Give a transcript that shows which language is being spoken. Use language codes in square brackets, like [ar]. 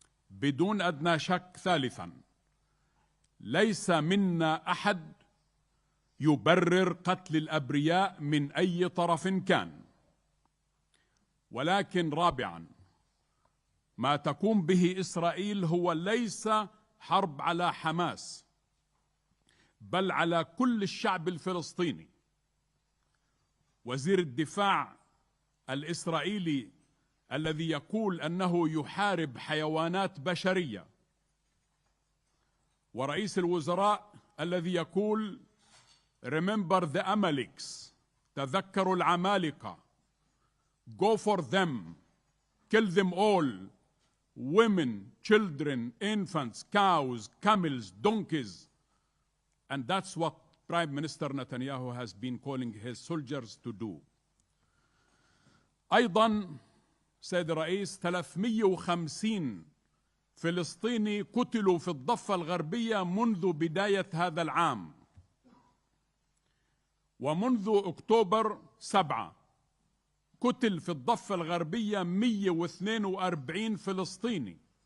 [ar] بدون أدنى شك، ثالثا، ليس منا أحد يبرر قتل الأبرياء من أي طرف كان. ولكن رابعا، ما تقوم به إسرائيل هو ليس حرب على حماس، بل على كل الشعب الفلسطيني. وزير الدفاع الإسرائيلي الذي يقول أنه يحارب حيوانات بشرية، ورئيس الوزراء الذي يقول [en] Remember the Amaleks، [ar] تذكروا العمالقة، [en] Go for them، kill them all، women، children، infants، cows، camels، donkeys. And that's what Prime Minister Netanyahu has been calling his soldiers to do. [ar] أيضا سيد الرئيس، 350 فلسطيني قتلوا في الضفة الغربية منذ بداية هذا العام، ومنذ أكتوبر 7 قتل في الضفة الغربية 142 فلسطيني.